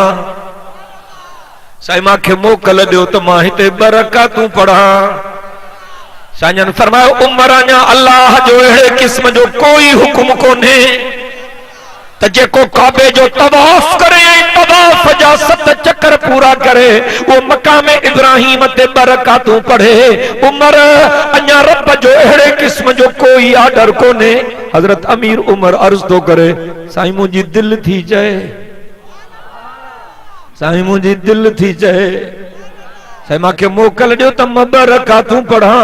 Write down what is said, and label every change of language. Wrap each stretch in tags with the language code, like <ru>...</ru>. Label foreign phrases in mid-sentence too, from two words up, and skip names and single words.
<sd>साईं मांखे मोकल ॾियो त मां हिते 2 रकातूं पढ़ां। साईं जन फरमायो, उमर अञा अल्लाह जो अहिड़े क़िस्म जो कोई हुकुम कोन्हे त जेको काबे जो तवाफ करे, तवाफ जा 7 चक्कर पूरा करे, वो मक़ाम इब्राहिम ते 2 रकातूं पढ़े। उमर अञा रब जो अहिड़े क़िस्म जो कोई आर्डर कोन्हे। हजरत अमीर उमर अर्ज़ तो करे, साईं मुंहिंजी दिलि थी चए, साईं मुंहिंजी दिलि थी चए, साईं मांखे मोकल ॾियो त मां 2 रकातूं पढ़ां।</sd>